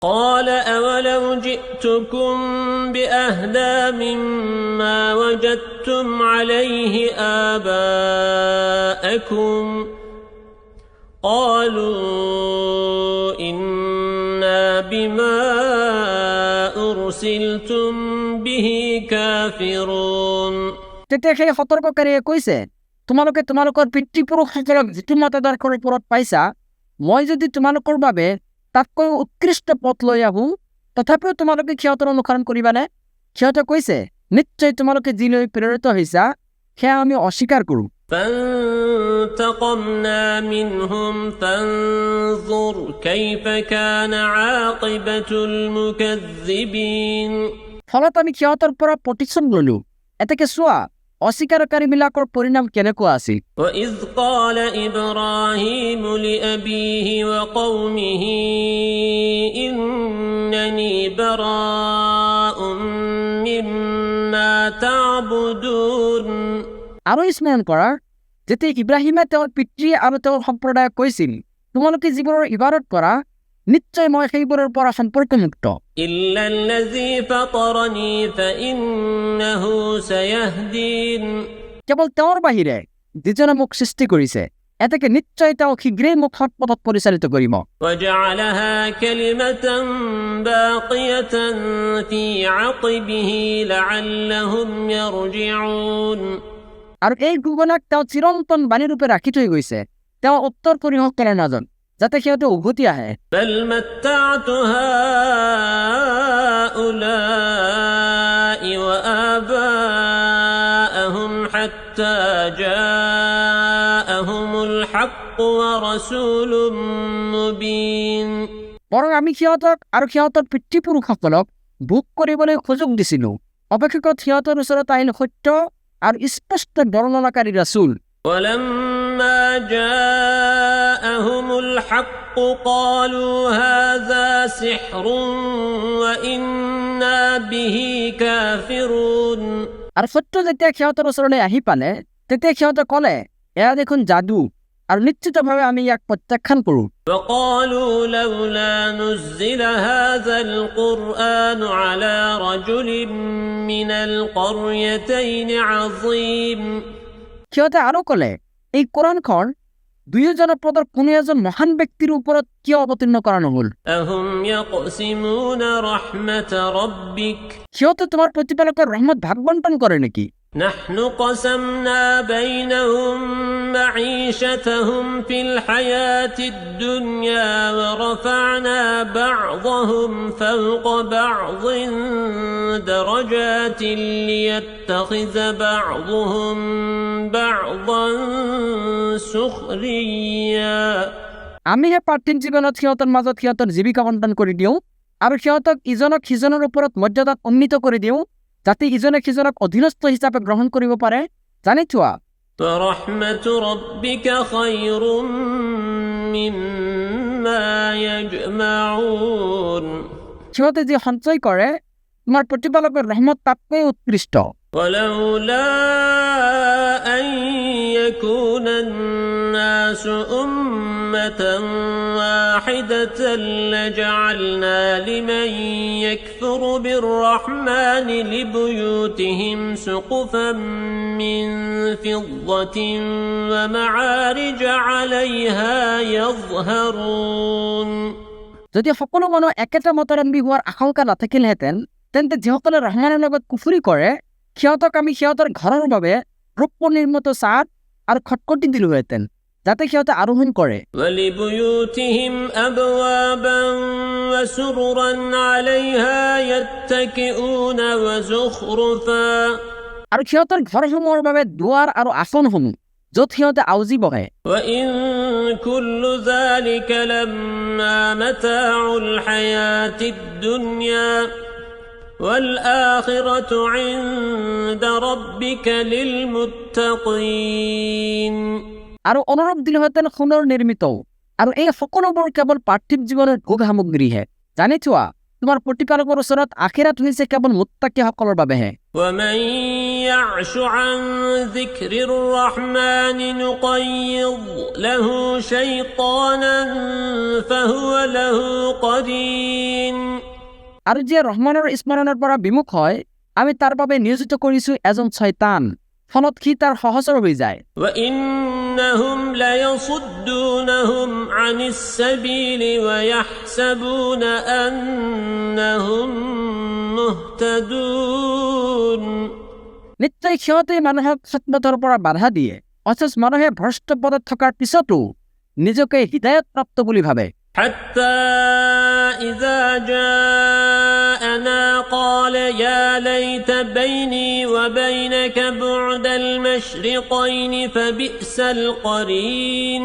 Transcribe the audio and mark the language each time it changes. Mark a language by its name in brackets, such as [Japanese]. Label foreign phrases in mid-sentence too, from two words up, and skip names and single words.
[Arabic] قال أولو جئتكم بأهدى مما وجدتم عليه آباءكم قالوا إنا بما أرسلتم به كافرون [Assamese] তেতিয়া সেই সতৰ্ককাৰীয়ে কৈছে, তোমালোকে তোমালোকৰ পিতৃপুৰুষসকলক যিটো মতাদৰ্শৰ ওপৰত পাইছা, মই যদি তোমালোকৰ বাবে তাতকৈ উৎকৃষ্ট পথ লৈ আহোঁ, তথাপিও তোমালোকে সিহঁতৰ অনুসৰণ কৰিবানে? সিহঁতে কৈছে, নিশ্চয় তোমালোকে যি লৈ প্ৰেৰিত হৈছা সেয়া আমি অস্বীকাৰ কৰোঁ। [Arabic] فانتقمنا منهم فانظر كيف كان عاقبة المكذبين [Assamese] ফলত আমি সিহঁতৰ পৰা প্ৰতিশোধ ললো। এতেকে চোৱা অস্বীকাৰকাৰীবিলাকৰ পৰিণাম কেনেকুৱা আছিল। [Arabic] وإذ قال إبراهيم لأبيه وقومه إنني براء مما تعبدون [Assamese] আৰু স্মৰণ কৰা, যেতিয়া ইব্ৰাহিমে তেওঁৰ পিতৃ আৰু তেওঁৰ সম্প্ৰদায়ক কৈছিল, তোমালোকে যিবোৰৰ ইবাদত কৰা, নিশ্চয় মই সেইবোৰৰ পৰা সম্পৰ্কমুক্ত। [Arabic] إلا الذي فطرني فإنه سيهدين [Assamese] কেৱল তেওঁৰ বাহিৰে যিজনে মোক সৃষ্টি কৰিছে, এতেকে নিশ্চয় তেওঁ শীঘ্ৰেই মোক সৎ পথত পৰিচালিত কৰিব। [Arabic] وجعلها كلمة باقية في عقبه لعلهم يرجعون [Assamese] আৰু এই ঘোষণাক তেওঁ চিৰন্তন বাণীৰূপে ৰাখি থৈ গৈছে, তেওঁ উত্তৰ পৰিশোধকাৰীৰ মাজত, যাতে সিহঁতে উভতি আহে। [Arabic] بل متعت هؤلاء وآباءهم حتى جاءهم الحق ورسول مبين [Assamese] বৰং আমি সিহঁতক আৰু সিহঁতৰ পিতৃপুৰুষসকলক ভোগ কৰিবলৈ সুযোগ দিছিলোঁ, অপেক্ষাত সিহঁতৰ ওচৰত আহিল সত্য আৰু স্পষ্ট বৰ্ণনাকাৰী ৰাছুল। [Arabic] ولما جاءهم الحق قالوا هذا سحر وإنا به كافرون [Assamese] আৰু সত্য যেতিয়া সিহঁতৰ ওচৰলৈ আহি পালে, তেতিয়া সিহঁতে ক'লে, এয়া দেখোন যাদু, আৰু নিশ্চিতভাৱে আমি ইয়াক প্ৰত্যাখ্যান কৰোঁ। [Arabic] وقالوا لولا نزل هذا القرآن على رجل من القريتين عظيم [Assamese] সিহঁতে আৰু ক'লে, এই কোৰাণখন দুয়োজনৰ পদৰ কোনো এজন মহান ব্যক্তিৰ ওপৰত কিয় অৱতীৰ্ণ কৰা নহ'ল? [Arabic] أهم يقسمون رحمة ربك [Assamese] সিহঁতে তোমাৰ প্ৰতিপালকৰ ৰহমত ভাগ বণ্টন কৰে নেকি? [Arabic] نحن قسمنا بينهم معيشتهم في الحياة الدنيا ورفعنا بعضهم فوق بعض درجات ليتخذ بعضهم بعضا سخريا [Assamese] আমিহে পাৰ্থিৱ জীৱনত সিহঁতৰ মাজত সিহঁতৰ জীৱিকা বণ্টন কৰি দিওঁ আৰু সিহঁতক ইজনক সিজনৰ ওপৰত মৰ্যাদাত উন্নীত কৰি দিওঁ, যাতে ইজনে সিজনক অধীনস্থ হিচাপে গ্ৰহণ কৰিব পাৰে। জানি থোৱা, [Arabic] ورحمة ربك خير مما يجمعون [Assamese] সিহঁতে যি সঞ্চয় কৰে, তোমাৰ প্ৰতিপালকৰ ৰহমত তাতকৈ উৎকৃষ্ট। [Arabic] ولولا أن يكون الناس أمة واحدة لجعلنا لمن يكفر بالرحمن لبيوتهم سقفا من فضة ومعارج عليها يظهرون [Assamese] যদি সকলো মানুহ একেটা মতাৰম্বী হোৱাৰ আশংকা নাথাকিলহেঁতেন, তেন্তে যিসকলে ৰহমানৰ লগত কুফুৰি কৰে, সিহঁতক আমি সিহঁতৰ ঘৰৰ বাবে ৰূপ নিৰ্মিত ছাদ আৰু খটখটি দিলোহেঁতেন, যাতে সিহঁতে আৰোহণ কৰে। [Arabic] ولبيوتهم أبوابا وسررا عليها يتكئون وزخرفا [Assamese] আৰু সিহঁতৰ ঘৰসমূহৰ বাবে দুৱাৰ আৰু আসনসমূহ, য'ত সিহঁতে আউজি বহে। [Arabic] وإن كل ذلك لما متاع الحياة الدنيا والآخرة عند ربك للمتقين [Assamese] আৰু অনুৰূপ দিলোহেঁতেন সোণৰ নিৰ্মিত, আৰু এই সকলোবোৰ কেৱল পাৰ্থিৱ জীৱনৰ ভোগ সামগ্ৰীহে। জানি থোৱা, তোমাৰ প্ৰতিপালকৰ ওচৰত আখিৰাত হৈছে কেৱল মুত্তাকিসকলৰ বাবেহে। [Arabic] ومن يعش عن ذكر الرحمن نقيض له شيطانا فهو له قرين। [Assamese] আৰু যে ৰহমানৰ স্মৰণৰ পৰা বিমুখ হয় আমি তাৰ বাবে নিয়োজিত কৰিছো এজন শয়তান, ফলত সি তাৰ সহচৰ হৈ যায়। [Arabic] وإنهم ليصدونهم عن السبيل ويحسبون أنهم مهتدون। [Assamese] নিশ্চয় সিহঁতে মানুহক সৎপথৰ পৰা বাধা দিয়ে, অথচ মানুহে ভ্ৰষ্ট পথত থকাৰ পিছতো নিজকে হৃদায়ত প্ৰাপ্ত বুলি ভাবে। [Arabic] حتى إذا جاءنا قال يا ليت بيني وبينك بعد المشرقين فبئس القرين।